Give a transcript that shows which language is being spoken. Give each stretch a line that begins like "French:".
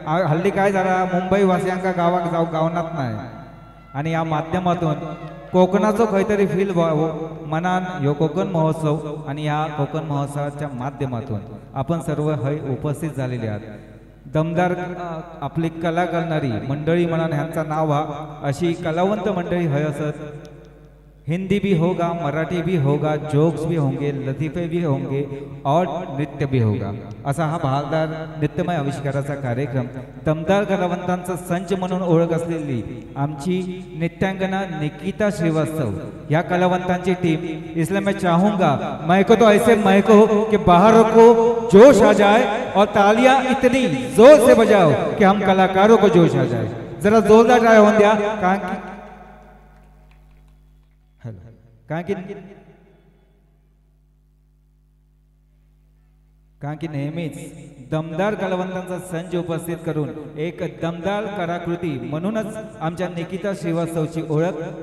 Marathi: हल्ली काय झाला, मुंबई वासियांका गावात जाऊ गावनात नाही. आणि या माध्यमातून कोकणाचं काहीतरी फील व्हावं मनान ह्यो कोकण महोत्सव. आणि या कोकण महोत्सवाच्या माध्यमातून आपण सर्व हय उपस्थित झालेले आहात. दमदार आपली कला करणारी मंडळी म्हणून ह्यांचं नाव व्हा अशी कलावंत मंडळी हय असत.
Hindi: हिंदी भी होगा, मराठी भी होगा, जोक्स भी होंगे, लतीफे भी होंगे और नृत्य भी होगा.
Marathi: असा हा बहारदार नृत्यमय आविष्काराचा कार्यक्रम दमदार कलावंतांचा संच म्हणून ओळख असलेली आमची नृत्यांगना निकिता श्रीवास्तव या कलावंतांची टीम.
Hindi: इसलिए मैं चाहूंगा महको तो ऐसे महको कि बाहर को जोश आ जाए और तालियां इतनी जोर से बजाओ कि हम कलाकारों को जोश आ जाए.
Marathi: जरा जोरदार ट्राय होऊन द्या. कारण की नेहमीच दमदार कलावंतांचा संच उपस्थित करून एक दमदार कलाकृती म्हणूनच आमच्या निकिता श्रीवास्तवची ओळख.